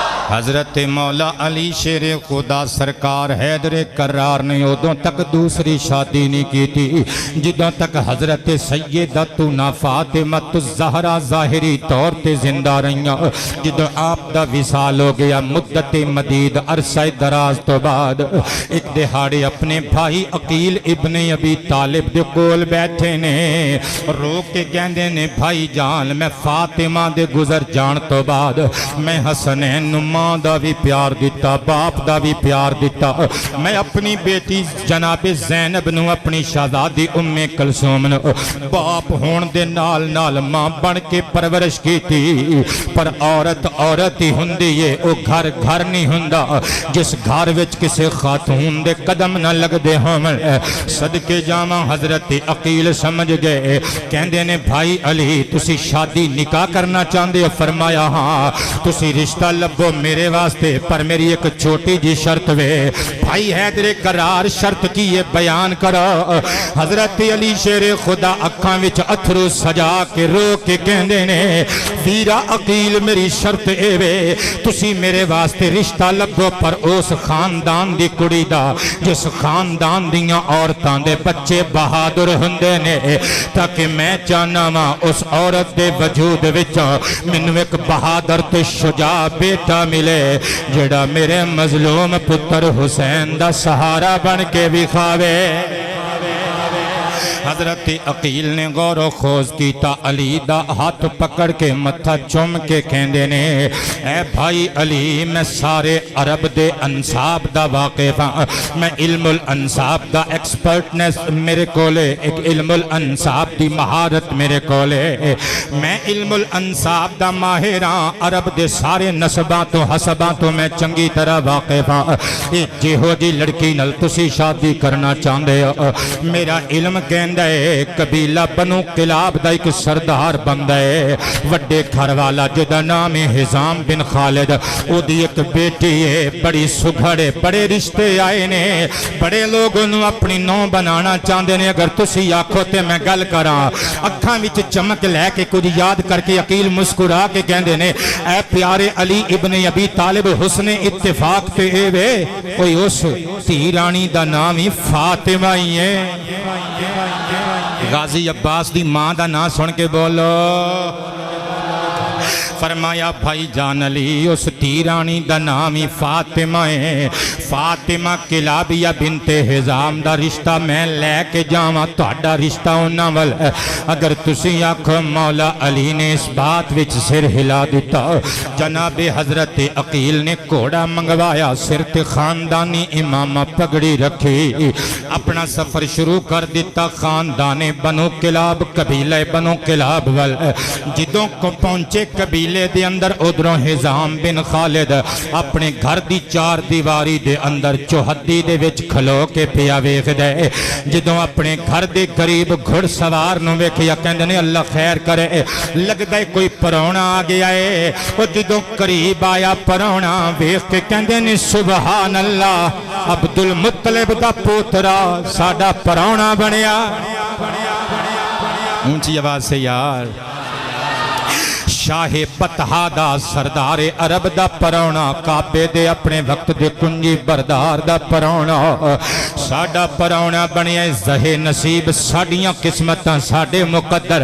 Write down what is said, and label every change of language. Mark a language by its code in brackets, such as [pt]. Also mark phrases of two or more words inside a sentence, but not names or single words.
[pa] حضرت مولا علی شیر خدا سرکار حیدر کرار نے ادوں تک دوسری شادی نہیں کی تھی جدوں تک حضرت سیدتنا فاطمہ الزہرا ظاہری طور تے زندہ رہیاں۔ جدوں آپ دا وصال ہو گیا مدت مدید عرصہ دراز تو بعد ایک دہاڑے اپنے بھائی عقیل ابن ابی طالب دے کول بیٹھے نے، رو کے کہندے نے بھائی جان میں فاطمہ دے گزر جان تو بعد میں حسنین ماں دا بھی پیار دیتا، باپ دا بھی پیار دیتا، میں اپنی بیٹی جناب زینب نو اپنی شہزادی ام کلثوم نو باپ ہون دے نال نال ماں بن کے پرورش کی تھی، پر عورت عورت ہی ہوندی ہے، او گھر گھر نہیں ہوندا جس گھر وچ کسے خاتون دے قدم نہ لگ دے ہون۔ صدقے جاواں حضرت عقیل سمجھ گئے، کہندے نے بھائی علی تسی شادی نکاح کرنا چاہندے ہو؟ فرمایا ہاں تسی رشتہ لبو میرے واسطے، پر میری ایک چھوٹی جی شرط وے۔ بھائی حیدر کرار شرط کی یہ بیان کرو۔ حضرت علی شیر خدا اکھاں وچ اتھرو سجا کے رو کے کہندے نے ویرا عقیل میری شرط اے وے تسی میرے واسطے رشتہ لبو، پر اس خاندان دی کڑی دا جس خاندان دیاں عورتاں دے بچے بہادر ہندے نے، تاکہ میں چاہنا وا اس عورت دے وجود وچ مینوں ایک بہادر تے شجاع بیٹا ملے جڑا میرے مظلوم پتر حسین دا سہارا بن کے وکھاوے۔ حضرت عقیل نے غور و خوض کیتا، علی دا ہاتھ پکڑ کے متھا چوم کے کہندے نے اے بھائی علی میں سارے عرب دے انصاب دا واقف ہاں، میں علم الانصاب دا ایکسپرٹنس میرے کولے، ایک علم الانصاب دی مہارت میرے کولے، میں علم الانصاب دا ماہر ہاں، عرب دے سارے نسباں تو حسباں تو میں چنگی طرح واقف ہاں۔ جہو جی لڑکی نال تسی شادی کرنا چاہندے ہو، میرا علم کہندے قبیلہ بنو کلاب دا ایک سردار بندہ ہے، وڈے گھر والا جدا نام حزام بن خالد، او دی ایک بیٹی ہے، بڑی سگھڑے بڑے رشتے آئے نے، بڑے لوگ انہوں اپنی نو بنانا چاہندے نے، اگر تسی آکھو تے میں گل کراں۔ اکھاں وچ چمک لے کے کچھ یاد کر کے عقیل مسکرا کے کہندے نے اے پیارے علی ابن ابی طالب حسن اتفاق تے اے وے کوئی اس دھی رانی دا نام ہی فاطمہ ہی ہے۔ غازی عباس دی ماں دا نام سن کے بولو۔ فرمایا بھائی جان علی اس دھی رانی دا نام ہی فاطمہ ہے، فاطمہ کلابیہ بنت حزام دا رشتہ میں لے کے جاواں، تہاڈا رشتہ انہاں ول ہے۔ اگر تسی آکھو مولا علی نے اس بات وچ سر ہلا دیتا۔ جناب حضرت عقیل نے گھوڑا منگوایا، سر تے خاندانی امامہ پگڑی رکھی، اپنا سفر شروع کر دیتا خاندان بنو کلاب، قبیلہ بنو کلاب ول۔ جدوں کو پہنچے قبیلے دے اندر ادھروں حزام بن خالد اپنے گھر دی چار دیواری دے اندر چوہدی دے وچ کھلو کے پیا ویکھ دے، جدوں اپنے گھر دے قریب گھڑ سوار نو ویکھیا کہندے نے اللہ خیر کرے لگدا ہے کوئی پرونا آ گیا ہے۔ او جدوں قریب آیا پرونا ویکھ کے کہندے نے [ar] سبحان اللہ [pa] عبد المطلب دا پوترا ساڈا پرونا بنیا۔ اونچی آواز سے یار، شاہ پتہا دا سردار عرب دا پرونا، کعبے دے اپنے وقت دے کنجی بردار دا پرونا، ساڈا پرونا بنیا زہے نصیب، ساڈیاں قسمتاں ساڈے مقدر۔